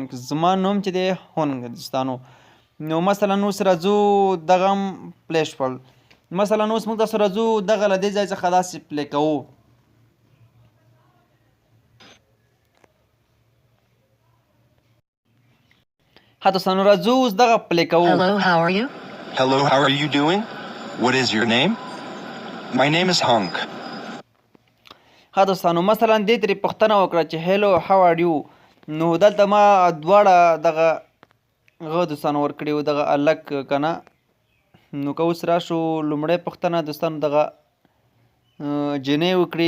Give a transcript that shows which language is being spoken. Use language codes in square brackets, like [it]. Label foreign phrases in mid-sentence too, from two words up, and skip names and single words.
[ps] زما نوم چې دی هونګ دوستانو. نو مثلا اوس راځو دغه هم پلی شول. مثلا اوس موږ تاسو راځو دغه له دې ځای څخه داسې پلی کوو. ها دوستانو راځو اوس دغه پلی کوو. [en] Hello, how are you? Hello, how are you doing? What is your name? My name is Hunk. [ps] ها دوستانو مثلا دې ترې پوښتنه وکړه چې [en] Hello how are you. [ps] نو دلته ما دواړه دغه دوستانو ورکړي وو دغه هلک که نه. نو که اوس راشو لومړی پوښتنه دوستانو دغه جنۍ وکړي.